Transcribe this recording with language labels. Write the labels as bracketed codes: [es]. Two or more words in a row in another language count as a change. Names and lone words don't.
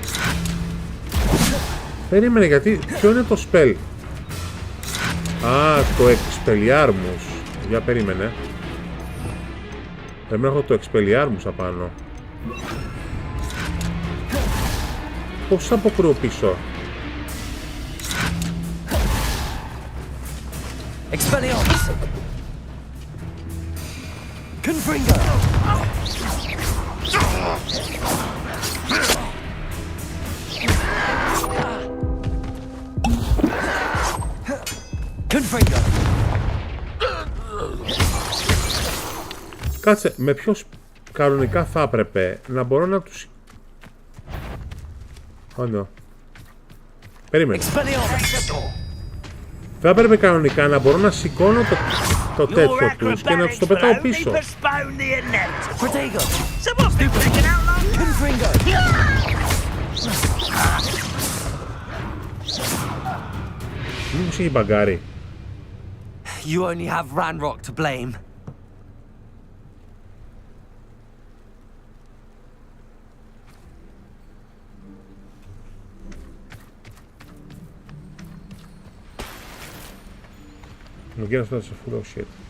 [el] Περίμενε γιατί. Ποιο είναι το spell? Α, το Expelliarmus. Για περίμενε. Πρέπει να έχω το Expelliarmus απάνω. Πώς θα αποκρούω πίσω? Expelliarmus. Confringo. Confringo. Κάτσε, με ποιος κανονικά θα έπρεπε να μπορώ να τους... [en] Oh no. [el] Περίμενε. Θα έπρεπε κανονικά να μπορώ να σηκώνω το τέτοιο τους και να τους το πετάω πίσω. Μήπως έχει μπαγκάρει? [en] You only have Ranrock to blame. [el] Μου γίνει αυτό σε [en] full of shit.